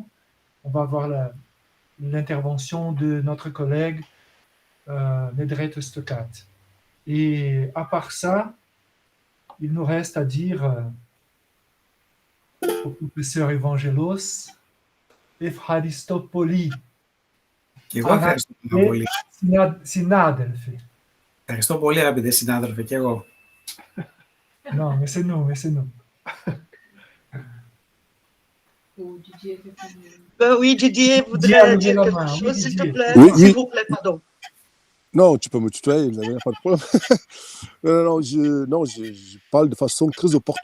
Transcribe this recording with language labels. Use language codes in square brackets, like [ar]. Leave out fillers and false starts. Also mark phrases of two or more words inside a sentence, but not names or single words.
[fr] On va avoir l'intervention de notre collègue Nedret Stokat. Et à part ça, il nous reste à dire au professeur Evangelos Efharistopoli. [el] Συνάδελφοι. Ευχαριστώ πολύ, αγαπητέ συνάδελφε, και εγώ. [fr] Non, mais c'est nous, mais c'est nous. Oui, Didier voudrait dire quelque chose, s'il te plaît. Oui, S'il vous plaît, pardon. Non, tu peux me tutoyer, il n'y a pas de problème. Je parle de façon très opportune.